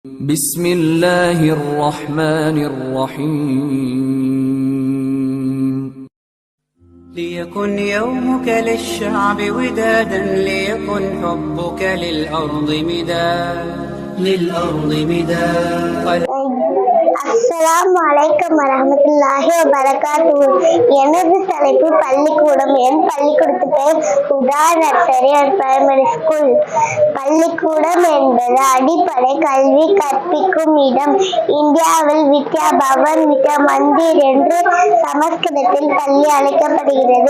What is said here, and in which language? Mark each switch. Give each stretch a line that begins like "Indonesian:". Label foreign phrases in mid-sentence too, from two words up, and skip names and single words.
Arabic: بسم الله الرحمن الرحيم ليكن يومك للشعب ودادا ليكن حبك للأرض مداد السلام عليكم ورحمة الله وبركاته.
Tamil: எனது தலைப்பு பள்ளிக்கூடம். என் பள்ளிக்கூடத்து பெயர் ஹுதா நர்சரி அண்ட் பிரைமரி ஸ்கூல். பள்ளிக்கூடம் என்பது அடிப்படை கல்வி கற்பிக்கும் இடம். இந்தியாவில் வித்யா பவன், வித்யா மந்திர் என்று சமஸ்கிருதத்தில் பள்ளி அழைக்கப்படுகிறது.